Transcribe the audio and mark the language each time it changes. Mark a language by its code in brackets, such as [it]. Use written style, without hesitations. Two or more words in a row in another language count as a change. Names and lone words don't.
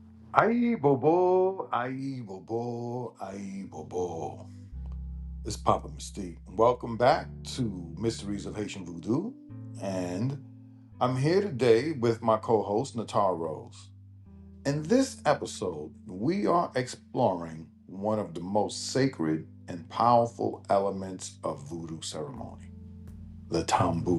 [ht] Aye, bobo, aye, bobo, aye, bobo. [en] It's Papa Mystique. Welcome back to Mysteries of Haitian Vodou. And I'm here today with my co host, Natara Rose. In this episode, we are exploring one of the most sacred and powerful elements of voodoo ceremony, the Tambou.